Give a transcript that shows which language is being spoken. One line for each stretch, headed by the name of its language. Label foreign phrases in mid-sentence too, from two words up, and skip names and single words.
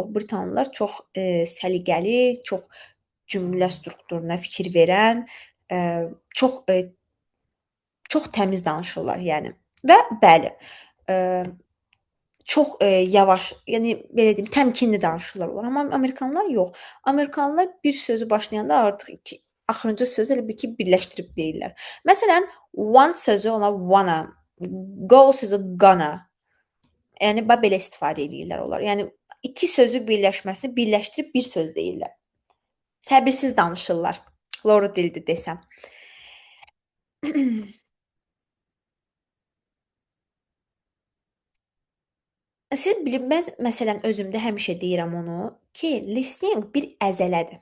Azerbaijani: Britanlılar çox səliqəli, çox cümlə strukturuna fikir verən, çox çox təmiz danışırlar, yəni. Və bəli, çox yavaş, yəni belə deyim, təmkinli danışırlar onlar. Amma amerikanlılar yox. Amerikanlılar bir sözü başlayanda artıq axırıncı sözü elə bil ki, birləşdirib deyirlər. Məsələn, want sözü ona wanna, go sözü gonna. Yəni belə istifadə edirlər onlar. Yəni iki sözü birləşməsini birləşdirib bir söz deyirlər. Səbirsiz danışırlar. Doğru dildir desəm. Siz bilməz, məsələn, özümdə həmişə deyirəm onu ki, listening bir əzələdir.